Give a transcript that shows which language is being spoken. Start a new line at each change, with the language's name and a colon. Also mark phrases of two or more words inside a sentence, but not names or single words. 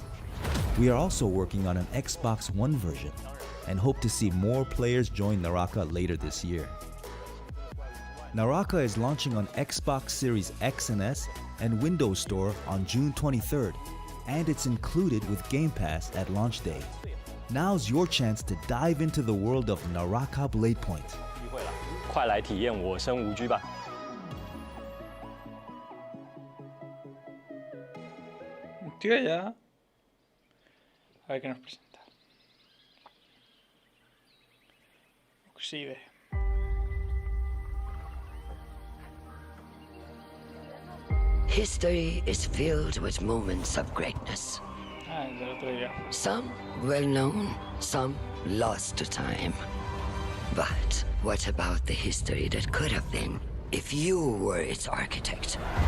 English: We are also working on an Xbox One version and hope to see more players join Naraka later this year. Naraka is launching on Xbox Series X and S and Windows Store on June 23rd, and it's included with Game Pass at launch day. Now's your chance to dive into the world of Naraka Bladepoint.
Chinese: 快来体验我生无拘吧！
Spanish: Tío, ya. A ver qué nos presenta. Exhibe.
English: History is filled with moments of greatness. Some well known, some lost to time. But what about the history that could have been if you were its architect?